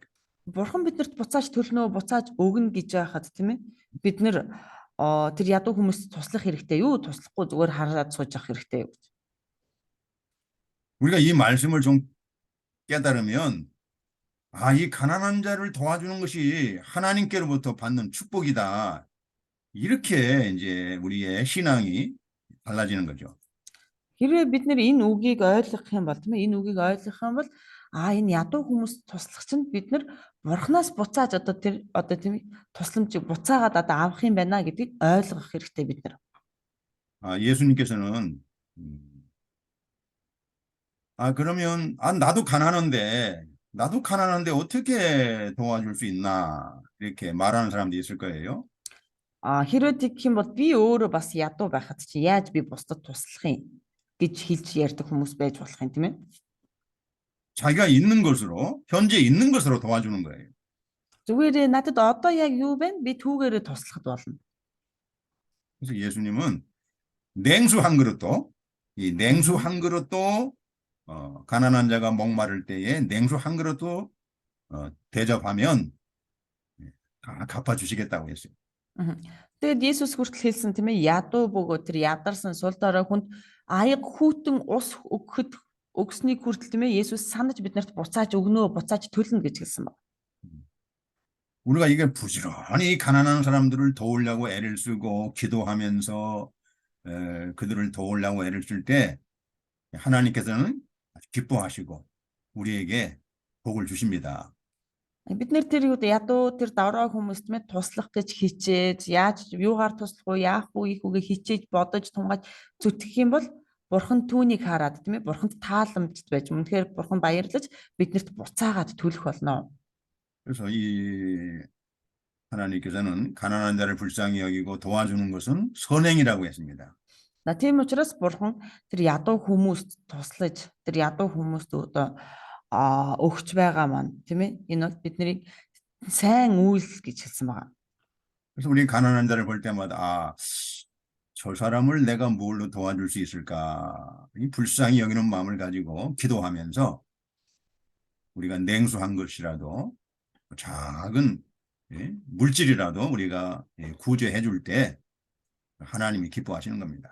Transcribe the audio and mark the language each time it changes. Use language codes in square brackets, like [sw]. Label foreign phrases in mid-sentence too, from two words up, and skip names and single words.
[mn] Бурхан биднэрт буцааж төлнө буцааж өгнө гэж яхад тийм ээ бид нар тэр ядуу хүмүүст туслах хэрэгтэй юу? Туслахгүй зүгээр хараад сууж явах хэрэгтэй юу? [ko] 우리가 이 말씀을 좀 깨달으면 이 가난한 자를 도와주는 것이 하나님께로부터 받는 축복이다. 이렇게 이제 우리의 신앙이 달라지는 거죠. [mn] Хэрвээ бид нэр энэ үгийг ойлгох юм бол тийм ээ энэ үгийг ойлгох юм бол энэ ядуу хүмүүс туслах чинь бид нар бурхнаас буцааж одоо тийм ээ тусламжийг буцаагаад одоо авах юм байна гэдгийг ойлгох хэрэгтэй бид нар. [ko] 예수님께서는 그러면 나도 가난한데 어떻게 도와줄 수 있나 이렇게 말하는 사람도 있을 거예요. [mn] Хэрвээ тэгэх юм бол би өөрөө бас ядуу байхад чи яаж би бусдад туслах юм гэж хэлж ярьдаг хүмүүс байж болох юм тийм ээ. [ko] 자기가 있는 것으로 현재 있는 것으로 도와주는 거예요. [mn] Зүгээр надад одоо яг юу байна? Би түүгээрээ туслахад болно. [ko] 그래서 예수님은 냉수 한 그릇도 이 냉수 한 그릇도 가난한 자가 목마를 때에 냉수 한 그릇도 대접하면 다 갚아주시겠다고 했어요. [mn] Тэгэд Есүс хүртэл хэлсэн тийм ээ ядуу бөгөөд тэр ядарсан сул дорой хүнд аяг хүүтэн ус өгсөнийг хүртэл тийм ээ Есүс санаж биднэрт буцааж өгнө буцааж төлнө гэж хэлсэн баг. [ko] 우리가 이게 부지런히 가난한 사람들을 도우려고 애를 쓰고 기도하면서 그들을 도우려고 애를 쓸 때 하나님께서는 기뻐하시고 우리에게 복을 주십니다. [mn] Бид нэр тэр ядуу тэр давраа хүмүүст мэ туслах гэж хичээж яаж юугаар туслах уу яах уу их үгээ хичээж бодож тунгааж зүтгэх юм бол бурхан түүнийг хараад тийм ээ бурханд тааламжт байж үнэхээр бурхан баярлаж биднэрт буцаагаад төлөх болно. [ko] 그래서 이 하나님께서는 가난한 자를 불쌍히 여기고 도와주는 것은 선행이라고 했습니다. [mn] Тийм учраас бурхан тэр ядуу хүмүүст туслаж тэр ядуу хүмүүст одоо өгч байгаа маань тийм ээ энэ бол бидний сайн үйл гэж хэлсэн байгаа. [ko] 그래서 우리 가난한 자를 볼 때마다 저 사람을 내가 뭘로 도와줄 수 있을까? 이 불쌍히 여기는 마음을 가지고 기도하면서 우리가 냉수한 것이라도 작은 물질이라도 우리가 구제해 줄 때 하나님이 기뻐하시는 겁니다.